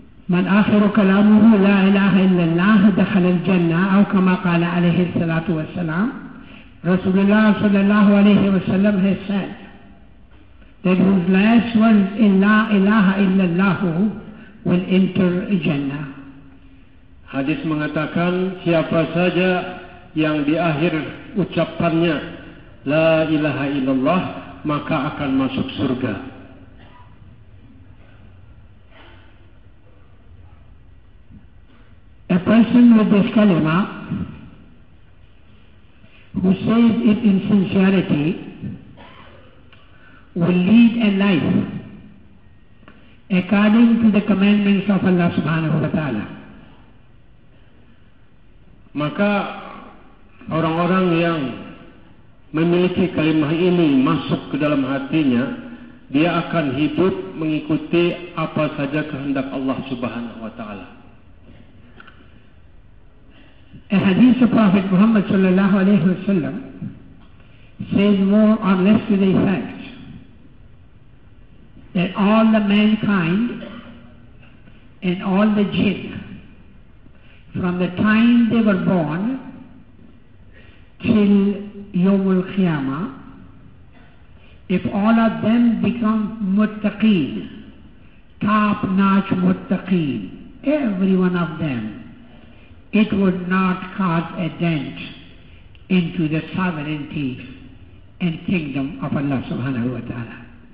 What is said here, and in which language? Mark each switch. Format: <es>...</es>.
<ar>من آخر كلامه لا إله إلا الله دخل الجنة أو كما قال عليه الصلاة والسلام.</ar> <en>Rasulullah sallallahu alayhi wa sallam has said that whose last words in</en> <ar>La ilaha illallah</ar> <en>will enter Jannah.</en> <id>Hadis mengatakan siapa saja yang di akhir ucapannya</id> <ar>La ilaha illallah</ar> <id>maka akan masuk surga.</id> <en>A person with this kalima who says it in sincerity will lead a life according to the commandments of Allah subhanahu wa ta'ala.</en> <id>Maka orang-orang yang memiliki kalimah ini masuk ke dalam hatinya, dia akan hidup mengikuti apa saja kehendak Allah subhanahu wa ta'ala.</id> <en>A hadith of Prophet Muhammad sallallahu alayhi wa sallam says more or less to the effect that all the mankind and all the jinn from the time they were born till Yawmul Qiyamah, if all of them become muttaqeen, top-notch muttaqeen, every one of them, it would not cause a dent into the sovereignty and kingdom of Allah subhanahu wa ta'ala.</en>